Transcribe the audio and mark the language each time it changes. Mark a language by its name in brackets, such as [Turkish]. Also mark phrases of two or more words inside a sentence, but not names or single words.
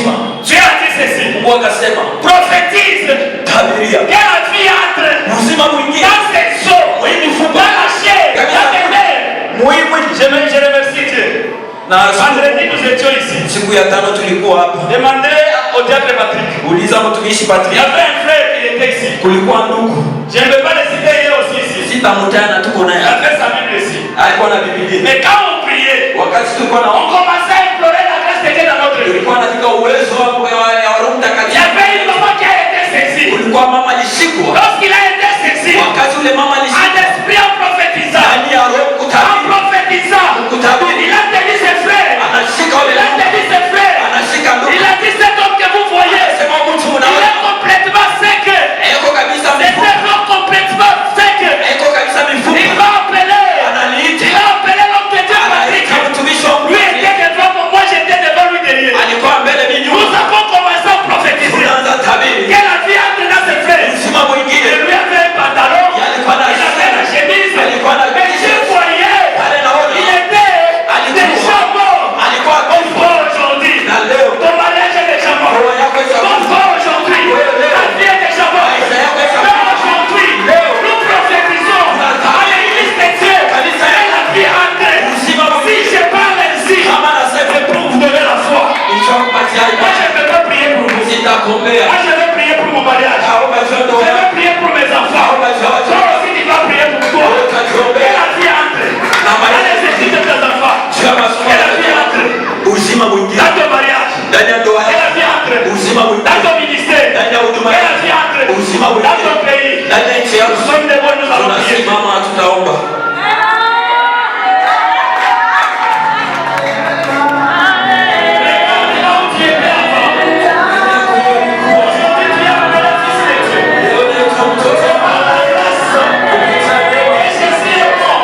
[French] Dieu a dit ceci, prophétise que la vie entre dans ses os, dans la chair, dans les nerfs. Je remercie Dieu. Vendredi nous étions ici. Demandez au diable Patrick. [Swahili] Uliza mtumishi [French] Il y Patrick. avait un frère qui était ici. [Swahili] Kulikuwa ndugu. [French] Je ne vais pas le citer, il est aussi ici. [Swahili] Sitamtaja tuko naye. [French] Il avait sa Bible ici. [Swahili] Alikuwa na Biblia. [French] Mais quand on priait, [Swahili] Wakati tulikuwa [French] on commençait à implorer la grâce de Dieu dans notre vie. [Swahili] tulikuwa katika uwezo wa Roho [French] Il y [Swahili] Mtakatifu. [French] avait une maman qui a été saisie. [Swahili] Kulikuwa mama alishikwa. [French] Lorsqu'il a été saisi, [Swahili] Wakati ule mama [French] en [Swahili] alishikwa. [French] esprit en prophétisant, [Swahili] Ndani ya Roho [French] en [Swahili] kutabiri. [French] prophétisant, [Swahili] Kutabiri. [French] il a tenu ses frères. [Swahili] Anashika ule [French] Il a [Swahili] mama. [French] tenu ses frères. [Swahili] Anashika ndugu. [French] Il a dit cet homme que vous voyez, [Swahili] Sema mtu [French] il [Swahili] unaona. [French] est complètement sec. [Swahili] Eko kabisa [French] C'est [Swahili] mifupa. [French] un homme complètement sec. [Swahili] Eko kabisa [French] Il [Swahili] mifupa. [French] va appeler. [Swahili] Analiita. [French] Il a appelé l'homme de Dieu Patrick. [Swahili] Anaita mtumishi wa Mungu. [French] Lui était devant moi, j'étais devant lui derrière. [Swahili] Alikuwa mbele mimi [French] Nous [Swahili] nyuma. [French] avons commencé à prophétiser. [Swahili] Tunaanza tabiri. [French] Que la vie entre dans ses frères. [Swahili] Msima [French] Et [Swahili] mwingine. [French] lui avait un pantalon. [Swahili] Il alikuwa na [French] Il avait la chemise. [Swahili] Alikuwa na [French] Mais je voyais. [Swahili] Pale naona. [French] Il était déjà mort. [Swahili] Alikuwa [French] Ton [Swahili] akifa. [French] frère aujourd'hui. [Swahili] Na leo. [French] Ton mariage est déjà mort. [Swahili] Ndoa yako [French] Ton [Swahili] itakufa. [French] frère aujourd'hui. Ta vie est déjà mort. [Swahili] Maisha yako itakufa. [French] Mais aujourd'hui, nous prophétisons à l'église de Dieu. [Swahili] Kanisa [French] Et la vie entre. [Swahili] Uzima [French] Si [Swahili] mwingine. [French] je parle ainsi, [Swahili] Kama nasema [French] c'est pour vous donner la foi. [Swahili] nishakupatia [French] Moi, [Swahili] imani. [French] je ne vais pas prier pour vous. [Swahili] Sitakuombea. [French] Moi, je vais prier pour mon mariage. [Swahili] Naomba jua [French] Je [Swahili] ndoa [French] vais [Swahili] yako. [French] prier pour mes enfants. [Swahili] Naomba jua watu. [French] Toi aussi, tu vas prier pour toi. [Swahili] Wewe [French] Que [Swahili] utajiombea. [French] la vie entre. Dans les études de tes enfants. [Swahili] Jua masomo [French] Que la vie [Swahili] yako. [French] entre. [Swahili] Uzima mwingine. [French] Dans ton mariage. [Swahili] Ndani ya ndoa [French] Que la [Swahili] yako. [French] vie entre. [Swahili] Uzima [French] Dans [Swahili] mwingine. [French] ton ministère. [Swahili] Ndani ya huduma [French] Que la [Swahili] yako. [French] vie entre. [Swahili] Uzima [French] Dans [Swahili] mwingine. [French] ton pays. [Swahili] Ndani ya nchi yako. [French] Nous sommes debout, nous allons prier. [Swahili] Tunasimama tutaomba. [French] Là où tu étais avant. Aujourd'hui, tu es appelé fils de Dieu. Par la grâce. Et Jésus est mort.